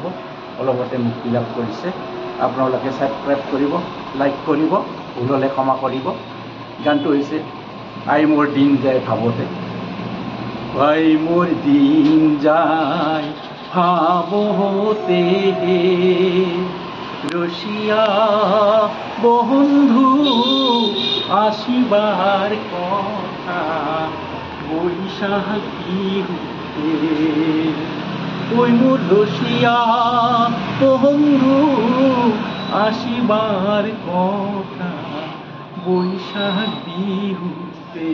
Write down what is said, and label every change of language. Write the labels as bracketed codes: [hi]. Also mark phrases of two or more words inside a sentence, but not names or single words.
[as] অলপতে মুক্তি লাভ কৰিছে, আপোনালোকে ছাবস্ক্ৰাইব কৰিব, লাইক কৰিব, ভুল হ'লে ক্ষমা কৰিব। গানটো হৈছে আই মোৰ দিন যায় ভাৱতে। আই মোৰ দিন যায় ভাৱতে, ৰসিয়া বন্ধু আসিবার কথা, বৈশাখ বিহুতে। ওই মোর রসিয়া বন্ধু আসিবার কথা, বৈশাখ বিহুতে।